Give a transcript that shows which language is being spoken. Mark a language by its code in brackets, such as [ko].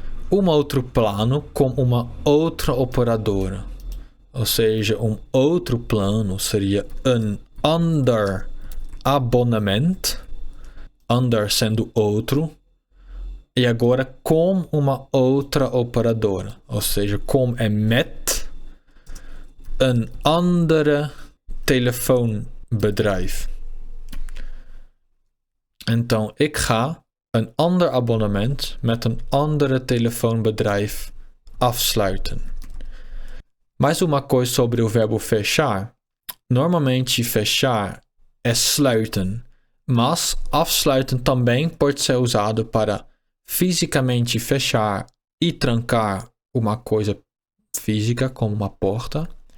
[pt] Um outro plano com uma outra operadora. Ou seja, um outro plano seria [nl] een ander abonnement. [pt] Ander sendo outro. E agora com uma outra operadora. Ou seja, com é [nl] met een andere telefoonbedrijf. Então, ik ga een ander abonnement met een andere telefoonbedrijf afsluiten. [pt] Mais uma coisa sobre o verbo fechar. Normalmente, fechar é sluiten, mas afsluiten também pode ser usado para fisicamente fechar e trancar uma coisa física, como uma porta.